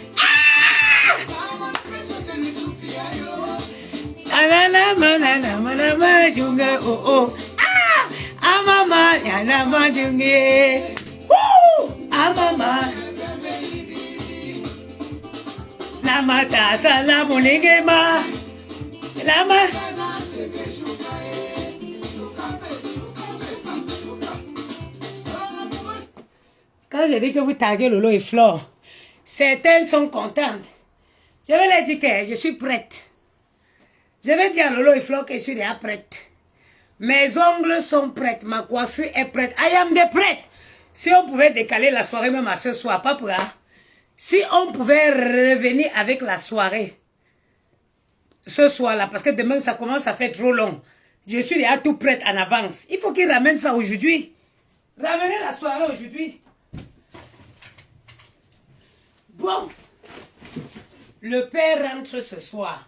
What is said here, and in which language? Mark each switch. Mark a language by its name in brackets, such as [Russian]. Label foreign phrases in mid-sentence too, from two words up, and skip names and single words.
[French] Amana mana mana mana junga oh oh. Amama ya nama junge. Amama. Namata salamu nigema. Lama. Quand je dis que vous taguez Lolo et Flore, certaines sont contentes. Je vais leur dire que je suis prête. Je vais dire à Lolo et Flore que je suis déjà prête. Mes ongles sont prêtes. Ma coiffure est prête. [English] I am the prête. [French] Si on pouvait décaler la soirée même à ce soir, pas pour ça. Si on pouvait revenir avec la soirée ce soir-là, parce que demain ça commence à faire trop long. Je suis déjà tout prête en avance. Il faut qu'il ramène ça aujourd'hui. Ramenez la soirée aujourd'hui. Bon, le père rentre ce soir.